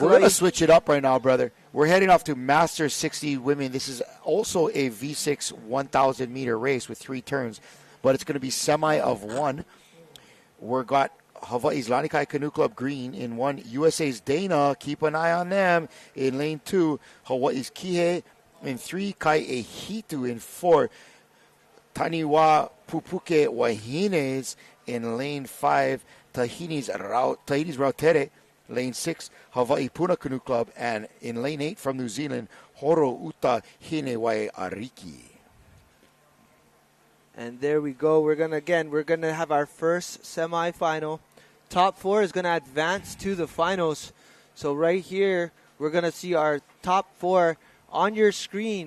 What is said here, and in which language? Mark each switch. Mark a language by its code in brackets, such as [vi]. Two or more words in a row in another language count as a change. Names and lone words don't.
[en] We're going to switch it up right now, brother. We're heading off to Masters 60 women. This is also a V6 1,000 meter race with 3 turns, but it's going to be semi of 1. We've got Hawaii's Lanikai Canoe Club green in 1. USA's Dana, keep an eye on them in lane 2. Hawaii's Kihei in 3. Kai Ehitu in 4. Taniwa Pupuke Wahines in lane 5. Tahiti's Rautere, lane 6. Hawaii Puna Canoe Club, and in lane 8 from New Zealand, Horo Uta Hinewai Ariki. And there we go. We're gonna have our first semifinal. Top 4 is gonna advance to the finals. So right here, we're gonna see our top 4 on your screen.